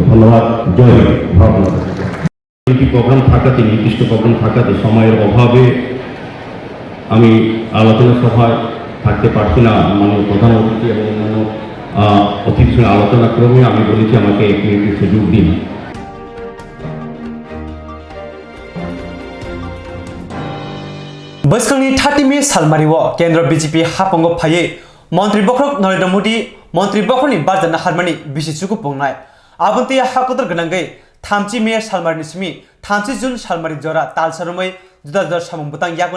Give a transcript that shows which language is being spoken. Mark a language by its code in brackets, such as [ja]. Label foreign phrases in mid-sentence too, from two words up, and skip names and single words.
[bn] ধন্যবাদ। জয় হিন্দ। ভারত। প্রোগ্রাম থাকাতে, নির্দিষ্ট প্রোগ্রাম থাকাতে সময়ের অভাবে আমি আলোচনা সভায় থাকতে পারছি না। মাননীয় প্রধান অতিথি এবং অন্যান্য অতিথির সঙ্গে আলোচনা ক্রমে আমি বলেছি আমাকে 1 মিনিটের সুযোগ দিন। [trp] बैसखांनि 30 मे सालमारिव केंद्र बीजेपी हापंगो फाये मंत्री बखरक नरेंद्र मोदी मंत्री बखरनि बारजन हारमानि बिसिचुकु पंगनाय आबन्ति हाकोदर गनांगै 30 मे सालमारिनि सिमी 30 जुन सालमारि जरा तालसारमै जुदा जुदा सामुं बुतां यागन